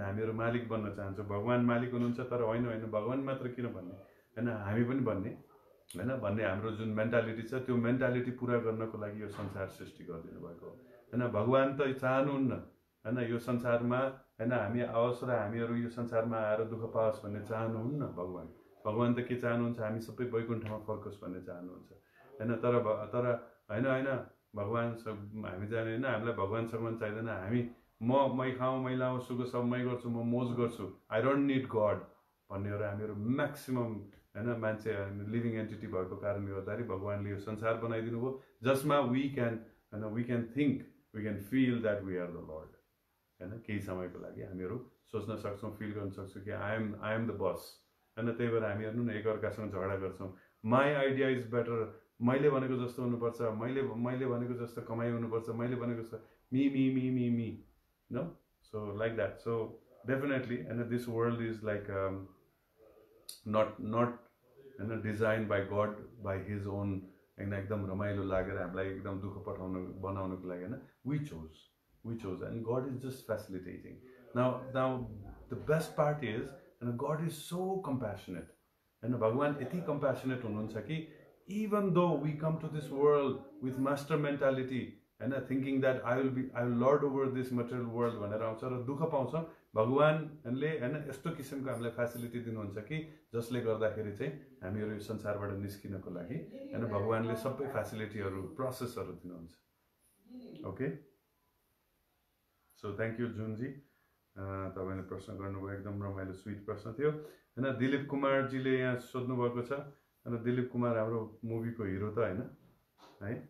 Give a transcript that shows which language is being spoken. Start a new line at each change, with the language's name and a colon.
Nepali: हामीहरू मालिक बन्न चाहन्छौँ। भगवान मालिक हुनुहुन्छ तर होइन होइन भगवान मात्र किन भन्ने हैन, हामी पनि भन्ने हैन भन्ने हाम्रो जुन मेन्टालिटी छ त्यो मेन्टालिटी पुरा गर्नको लागि यो संसार सृष्टि गरिदिनु भएको हैन। भगवान त चाहनुहुन्न हैन यो संसारमा हैन हामी आओस् र हामीहरू यो संसारमा आएर दुःख पाओस् भन्ने चाहनुहुन्न भगवान। भगवान त के चाहनुहुन्छ, हामी सबै वैकुण्ठमा फर्कोस् भन्ने चाहनुहुन्छ हैन। तर हैन हैन भगवान हामी जाने हैन, हामीलाई भगवान सगवान चाहिँदैन। हामी मै खाउँ मै लाउँ सुख सब मै गर्छु, म मोज गर्छु,
English: I don't need god
Nepali: भन्नेहरू हामीहरू म्याक्सिमम हैन मान्छे लिभिङ एन्टिटी भएको कारणले गर्दाखेरि भगवानले यो संसार बनाइदिनु भयो जसमा
English: we can think, we can feel that we are the lord
Nepali: हैन। केही समयको लागि हामीहरू सोच्न सक्छौँ, फिल गर्न सक्छौँ कि
English: I am the boss
Nepali: हैन। त्यही भएर हामी हेर्नु न एकअर्कासँग झगडा गर्छौँ।
English: my idea is better,
Nepali: मैले भनेको जस्तो हुनुपर्छ, मैले भनेको जस्तो कमाइ हुनुपर्छ, मैले भनेको जस्तो
English: Me me me me me no, so like that. So definitely हैन this world is like not हैन design by god by his own हैन।
Nepali: एकदम रमाइलो लागेर हामीलाई एकदम दुःख बनाउनको लागि हैन
English: We choose and god is just facilitating. Now the best part is हैन god is so compassionate हैन।
Nepali: भगवान यति कम्प्यासनेट हुनुहुन्छ कि
English: even though we come to this world with master mentality हैन, thinking that I will lord over this material world
Nepali: भनेर आउँछ र दुःख पाउँछ। भगवानले हैन यस्तो किसिमको हामीलाई फेसिलिटी दिनुहुन्छ कि जसले गर्दाखेरि चाहिँ हामीहरू यो संसारबाट निस्किनको लागि हैन भगवानले सबै फेसिलिटीहरू प्रोसेसहरू दिनुहुन्छ।
English: okay, so thank you
Nepali: जुनजी, तपाईँले प्रश्न गर्नुभयो, एकदम रमाइलो स्विट प्रश्न थियो हैन। दिलीप कुमारजीले यहाँ सोध्नु भएको छ हैन। दिलीप कुमार हाम्रो मुभीको हिरो त हैन है।